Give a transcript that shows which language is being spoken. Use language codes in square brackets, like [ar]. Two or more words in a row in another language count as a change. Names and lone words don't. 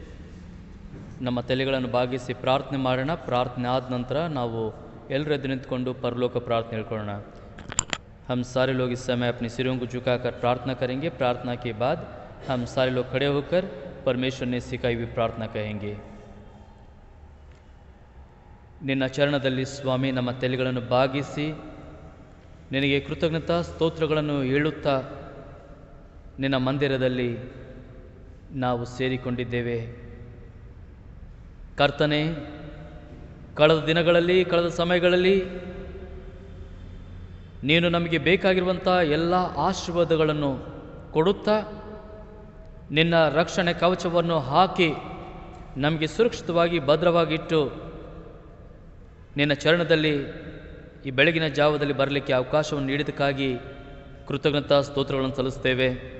[kn] ನಮ್ಮ ತಲೆಗಳನ್ನು ಬಾಗಿಸಿ ಪ್ರಾರ್ಥನೆ ಮಾಡೋಣ. ಪ್ರಾರ್ಥನೆ ಆದ ನಂತರ ನಾವು ಎಲ್ಲರೂ ಎದ್ದು ನಿಂತ್ಕೊಂಡು ಪರಲೋಕ ಪ್ರಾರ್ಥನೆ ಹೇಳ್ಕೊಳ್ಳೋಣ. [hi] हम सारे लोग इस समय अपने सिरों को झुकाकर प्रार्थना करेंगे. प्रार्थना के बाद हम सारे लोग खड़े होकर परमेश्वर ने सिखाई हुई प्रार्थना कहेंगे. [kn] ನಿನ್ನ ಚರಣದಲ್ಲಿ ಸ್ವಾಮಿ ನಮ್ಮ ತಲೆಗಳನ್ನು ಬಾಗಿಸಿ ನಿನಗೆ ಕೃತಜ್ಞತಾ ಸ್ತೋತ್ರಗಳನ್ನು ಹೇಳುತ್ತಾ ನಿನ್ನ ಮಂದಿರದಲ್ಲಿ ನಾವು ಸೇರಿಕೊಂಡಿದ್ದೇವೆ. ಕರ್ತನೇ, ಕಳೆದ ದಿನಗಳಲ್ಲಿ, ಕಳೆದ ಸಮಯಗಳಲ್ಲಿ ನೀನು ನಮಗೆ ಬೇಕಾಗಿರುವಂಥ ಎಲ್ಲ ಆಶೀರ್ವಾದಗಳನ್ನು ಕೊಡುತ್ತಾ ನಿನ್ನ ರಕ್ಷಣೆ ಕವಚವನ್ನು ಹಾಕಿ ನಮಗೆ ಸುರಕ್ಷಿತವಾಗಿ ಭದ್ರವಾಗಿಟ್ಟು ನಿನ್ನ ಚರಣದಲ್ಲಿ ಈ ಬೆಳಗಿನ ಜಾವದಲ್ಲಿ ಬರಲಿಕ್ಕೆ ಅವಕಾಶವನ್ನು ನೀಡಿದ್ದಕ್ಕಾಗಿ ಕೃತಜ್ಞತಾ ಸ್ತೋತ್ರಗಳನ್ನು ಸಲ್ಲಿಸ್ತೇವೆ.